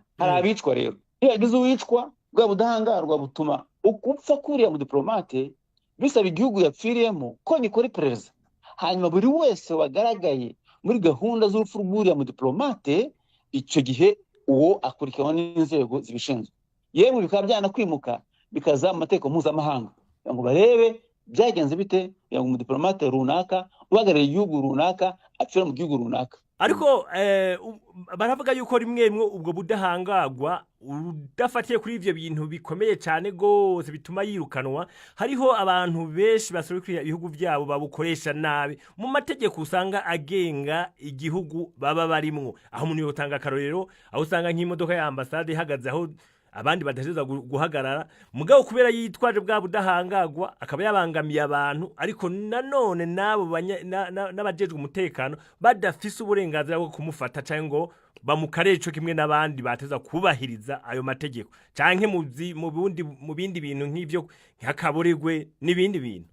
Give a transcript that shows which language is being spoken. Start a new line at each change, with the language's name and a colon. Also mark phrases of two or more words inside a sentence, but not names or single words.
Kinyarwanda: Hari abicwa rero, iyo yagize uwicwa, bwa budahangarwa butuma ukupfa kuriya mu diplomate bisaba igihugu yapfiriyemo ko nikora iperereza, hanyuma buri wese wagaragaye muri gahunda z'urupfu rw'uriya mu diplomate, icyo gihe uwo akurikiranwa n'inzego zibishinzwe. Yemwe bikaba byanakwimuka bikaza mu mategeko mpuzamahanga ngo barebe byagenze bite ngo umudiplomate runaka uhagarariye igihugu runaka apfira mu gihugu runaka.
Rundi: Ariko baravuga yuko rimwe ubwo budahangagwa udafatiye kuri ivyo bintu bikomeye cyane gose bituma yirukanwa, hariho abantu benshi basorokira ibihugu byabo babukoresha nabi mu mategeko usanga agenga igihugu baba barimwo. Aho umuntu yotanga akarorero, aho usanga nk'imodoka ya ambassade ihagaze aho abandi badashobora guhagarara, mugabo kubera yitwaje bwa budahangagwa akaba yabangamiye abantu, ariko nanone nabo n'abajejwe umutekano badafise uburenganzira bwo kumufata cyangwa ngo bamukareco kimwe n'abandi bateza kubahiriza ayo mategeko canke mu bindi bintu nk'ivyo nk'akaboregwe n'ibindi bintu.